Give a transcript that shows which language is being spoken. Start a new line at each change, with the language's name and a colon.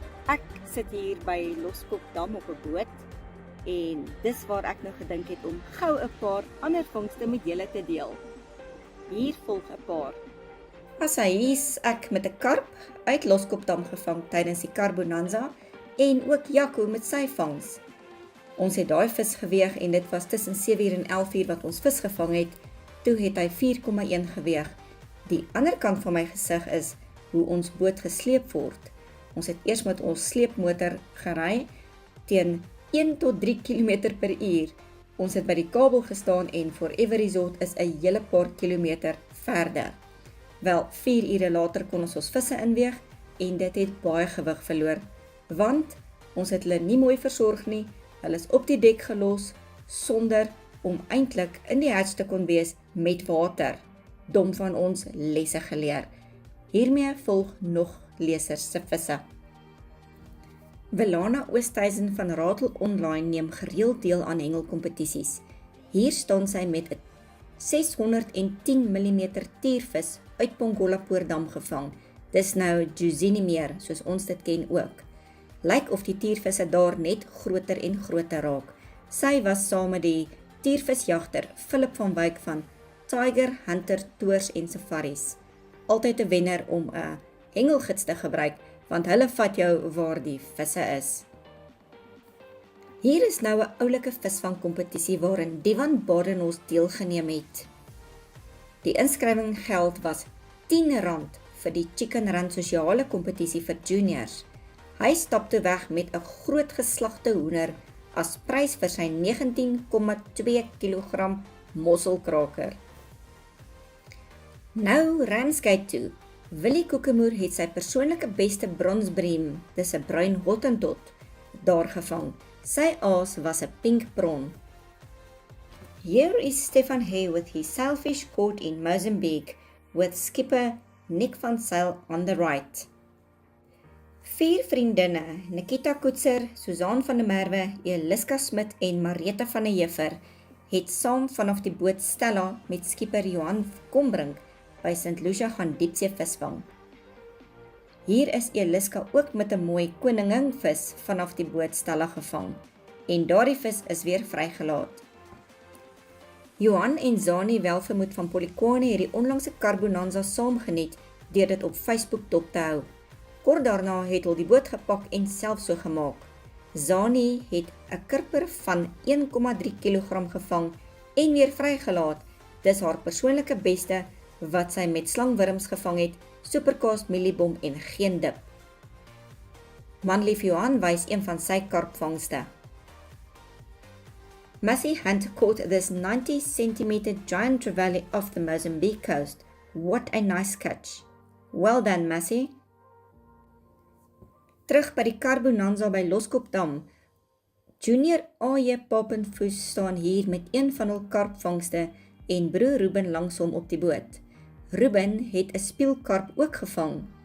Afrikaans: Ek sit hier by Loskopdam op 'n boot en dis waar ek nou gedink het om gou 'n paar ander vangste met julle te deel. Hier volg 'n paar. Hier's ek met 'n karp uit Loskopdam gevang tydens die Karbonanza en ook Jaco met sy vangs. Ons het daai vis geweeg en dit was tussen 7 uur en 11 uur wat ons vis gevang het. Toe het hy 4,1 geweeg. Die ander kant van my gesig is hoe ons boot gesleep word. Ons het eers met ons sleepmotor gery teen 1 tot 3 km per uur. Ons het by die kabel gestaan en Forever Resort is 'n hele paar kilometer verder. Wel, 4 ure later kon ons visse inweeg en dit het baie gewig verloor, want ons het hulle nie mooi versorg nie. Hulle is op die dek gelos, sonder om eintlik in die hatch te kon wees met water. Dom van ons lesse geleer. Hiermee volg nog lesers se visse. Welana Oosthuizen van Ratel Online neem gereeld deel aan hengelkompetisies. Hier staan sy met 'n 610 mm tiervis uit Pongola Poordam gevang. Dis nou Josini meer, soos ons dit ken ook. Lyk of die tiervisse daar net groter en groter raak. Sy was saam met die tiervisjagter Philip van Wyk van Tiger, Hunter, Tours en Safaris. Altyd 'n wenner om 'n hengelgids te gebruik, want hulle vat jou waar die visse is. Hier is nou 'n oulike visvangkompetisie waarin Divan Badenhorst deelgeneem het. Die inskrywinggeld was R10 vir die Chicken Run sosiale kompetisie vir juniors. Hy stap toe weg met 'n groot geslagte hoender as prys vir sy 19,2 kg mosselkraker. Nou Ramsgate toe. Willie Koekemoer het sy persoonlike beste bronsbriem, dis 'n bruin hottentot, daar gevang. Sy aas was 'n pink prawn.
English: Here is Stefan Hay with his sailfish caught in Mozambique, with skipper Nick van Sail on the right.
Afrikaans: 4 vriendinne, Nikita Koetser, Susan van der Merwe, Eliska Smit en Marita van der Heever, het saam vanaf die boot Stella met skipper Johan Kombrink by St. Lucia gaan diepsee visvang. Hier is Eliska ook met 'n mooi koningingvis vanaf die boot Stella gevang, en daardie vis is weer vrygelaat. Johan en Zani Welvermoed van Polokwane het die onlangse Carbonanza saamgeniet deur dit op Facebook dop te hou. Kort daarna het hulle die boot gepak en self so gemaak. Zani het 'n kurper van 1,3 kg gevang en weer vrygelaat. Dis haar persoonlike beste wat sy met slangwurms gevang het, superkaas, mieliebom en geen dip. Manlief Johan wys een van sy karpvangste.
English: Massey Hunt caught this 90 cm giant trevally off the Mozambique coast. What a nice catch. Well done, Massey.
Afrikaans: Terug by die Carbonanza by Loskopdam. Junior A.J. Papenfoes staan hier met een van hul karpvangste en broer Ruben langs hom op die boot. Ruben het 'n spielkarp ook gevang.